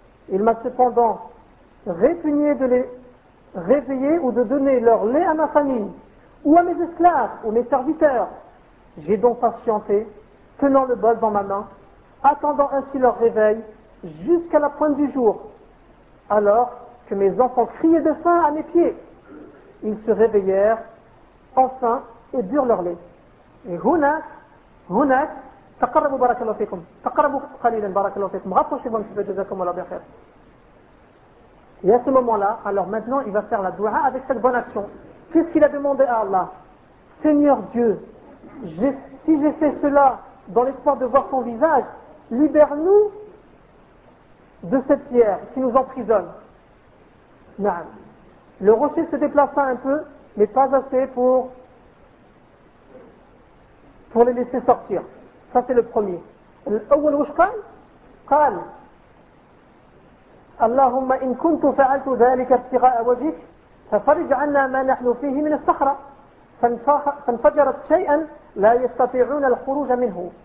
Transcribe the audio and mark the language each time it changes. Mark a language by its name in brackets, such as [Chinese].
[French] Il m'a cependant répugné de les réveiller ou de donner leur lait à ma famille, ou à mes esclaves, ou mes serviteurs. J'ai donc patienté, tenant le bol dans ma main, attendant ainsi leur réveil, jusqu'à la pointe du jour, alors que mes enfants criaient de faim à mes pieds. Ils se réveillèrent, enfin, et burent leur lait. Et Hunak, [Arabic] تقربوا بارك الله فيكم تقربوا قليلا بارك الله فيكم غفوشي من سبب جزاكم الله بخير يا سلام الله [French] alors maintenant il va faire la doua avec cette bonne action. Qu'est-ce qu'il a demandé à Allah? Seigneur Dieu, si j'ai fait cela dans l'espoir de voir ton visage, libère-nous de cette pierre qui nous emprisonne. Naam. Le rocher se déplaça un peu, mais pas assez pour les laisser sortir. Ça c'est le premier. [Arabic] الأول وش قال؟ قال اللهم إن كنت فعلت ذلك ابتغاء وجهك ففرج عنا ما نحن فيه من الصخرة فانفجرت شيئا لا يستطيعون الخروج منه.